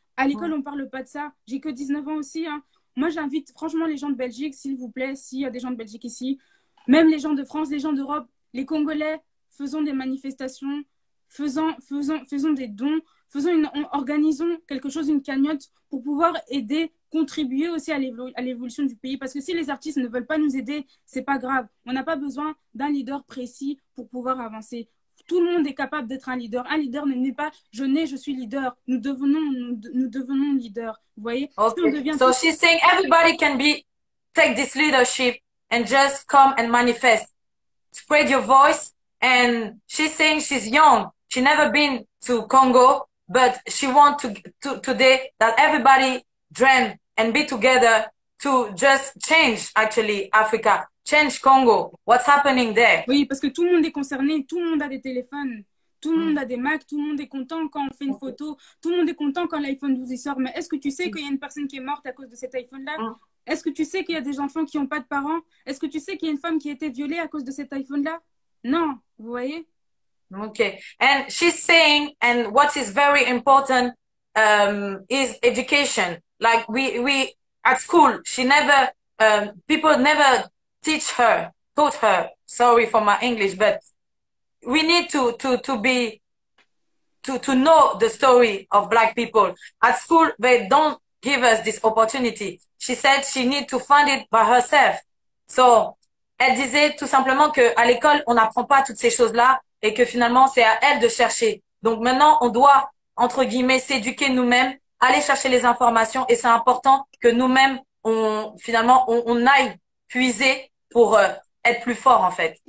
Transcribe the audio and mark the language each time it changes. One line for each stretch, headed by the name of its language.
French: À l'école, on parle pas de ça. J'ai que 19 ans aussi, hein. Moi, j'invite franchement les gens de Belgique, s'il vous plaît, s'il y a des gens de Belgique ici, même les gens de France, les gens d'Europe, les Congolais, faisons des manifestations, faisons des dons, organisons quelque chose, une cagnotte pour pouvoir aider, contribuer aussi à l'évolution du pays. Parce que si les artistes ne veulent pas nous aider, c'est pas grave. On n'a pas besoin d'un leader précis pour pouvoir avancer. Tout le monde est capable d'être un leader. Un leader n'est pas je suis leader. Nous devenons leader. Vous voyez?
English: Okay. So she's saying everybody can take this leadership and just come and manifest. Spread your voice. And she's saying she's young. She never been to Congo, but she wants to today that everybody dream and be together to just change actually Africa. Change Congo. What's happening there? Oui, parce que tout le monde est concerné, tout le monde a des téléphones, tout le monde a des Macs, tout le monde est content quand on fait une photo, tout le monde est content quand l'iPhone 12 y sort. Mais est-ce que tu sais qu'il y a une personne qui est morte à cause de cet iPhone-là? Est-ce que tu sais qu'il y a des enfants qui n'ont pas de parents? Est-ce que tu sais qu'il y a une femme qui a été violée à cause de cet iPhone-là? Non, vous voyez? Okay. And she's saying, and what is very important is education. Like we at school, she never, people never taught her, sorry for my English, but we need to know the story of Black people. At school, they don't give us this opportunity. She said she need to find it by herself.
French: So, elle disait tout simplement que à l'école, on n'apprend pas toutes ces choses-là et que finalement, c'est à elle de chercher. Donc maintenant, on doit, entre guillemets, s'éduquer nous-mêmes, aller chercher les informations et c'est important que nous-mêmes, on aille puiser pour être plus fort en fait.